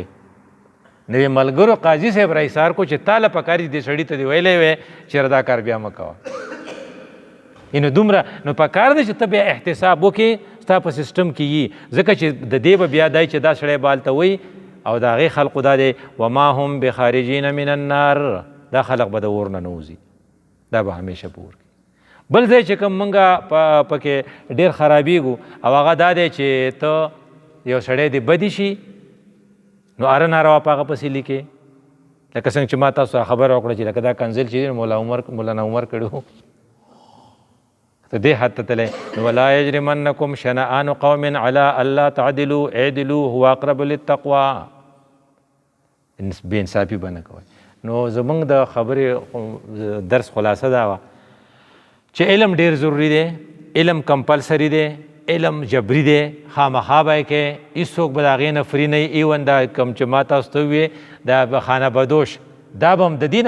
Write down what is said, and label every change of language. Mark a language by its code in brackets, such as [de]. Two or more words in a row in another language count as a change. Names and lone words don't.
[ps] نو یې ملګرو قاضي صاحب را ایثار کو چې تا له پکار دي دې سړي ته دې ویلی وی چې دا کار بیا مه کوه. نو دومره نو پکار دی چې ته بیا احتساب وکړې ستا په سیسټم کې یي، ځکه چې د دې به بیا دی چې دا سړی به هلته وایي او د هغې خلقو دا دی [ar] وما هم بخارجین من النار، [ps] دا خلق به د اور نه نوځي، دا به همیشه په اور کې. بل ځای چې کوم موږ پکې ډېر خرابېږو او هغه دا دی چې ته یو سړی دې بدي شي نو اره ناروا په هغه پسې لیکې، لکه څنګه چې ما تاسو خبره وکړه چې لکه دا کنزل چې دی مولانا عمر کړی ته دې حد ته تللی. [ar] نو ولا یجرمنکم شنآن قوم علی الا تعدلوا اعدلوا هو اقرب للتقوی، [ps] بې انصافي به نه کوئ. نو زمونږ د خبرې درس خلاصه دا وه چې علم ډېر ضروري دی، علم کمپلسري دی، علم جبري دی خامخا به یې کوې هېڅوک به د هغې نه فري نه وي ایون دا کوم چې ما تاسو ته وویې دا به خانه بدوش دا به هم د دې نه